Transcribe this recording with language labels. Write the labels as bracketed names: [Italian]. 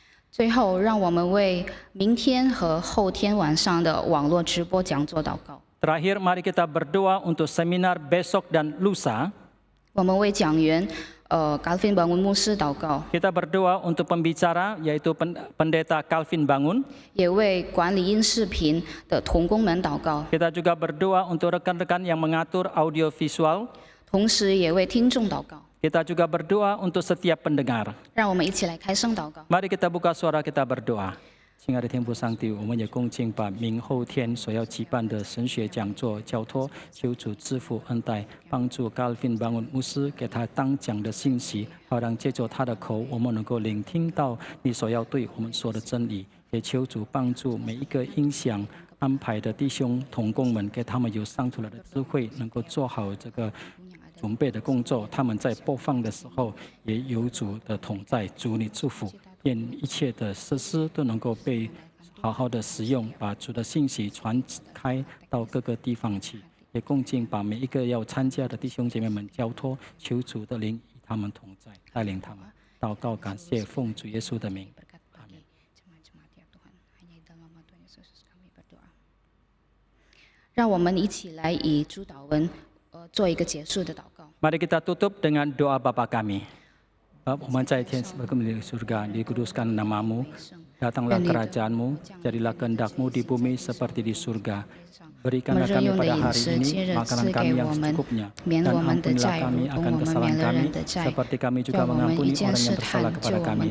[Chinese] 最后，让我们为明天和后天晚上的网络直播讲座祷告。 [Indonesian] Terakhir, mari kita berdoa untuk seminar besok dan lusa. [Chinese] 我们为讲员Calvin Bangun 牧师祷告， [Indonesian] Kita berdoa untuk pembicara, yaitu pendeta Calvin Bangun. [Chinese] 也为管理音视频的同工们祷告， [Indonesian] Kita juga berdoa untuk rekan-rekan yang mengatur audio visual. [Chinese] 同时也为听众祷告。 [Indonesian] Kita juga berdoa untuk setiap pendengar. [Chinese] 让我们一起来开声祷告。 [Indonesian] Mari kita buka suara kita berdoa. [Chinese] 亲爱的天父上帝，我们也恭敬把明后天所要举办的神学讲座交托，求主赐福恩待，帮助 Calvin Bangun 牧师给他当讲的信息，好让借着他的口，我们能够聆听到你所要对我们说的真理。也求主帮助每一个音响安排的弟兄同工们，给他们有上主的智慧，能够做好这个准备的工作。他们在播放的时候，也有主的同在。主你祝福。愿一切的设施都能够被好好的使用，把主的信息传开到各个地方去。也恭敬把每一个要参加的弟兄姐妹们交托，求主的灵与他们同在，带领他们。祷告，感谢，奉主耶稣的名，阿门。让我们一起来以主祷文做一个结束的祷告。 [Indonesian] Mari kita tutup dengan doa Bapa kami. Bapa, [Chinese] 我们在天 [Indonesian] di surga, dikuduskan namamu, datanglah kerajaanmu, jadilah kehendak-mu di bumi seperti di surga. Berikanlah kami pada hari ini makanan kami yang secukupnya, dan ampunilah kami akan kesalahan kami, seperti kami juga mengampuni orang yang bersalah kepada kami.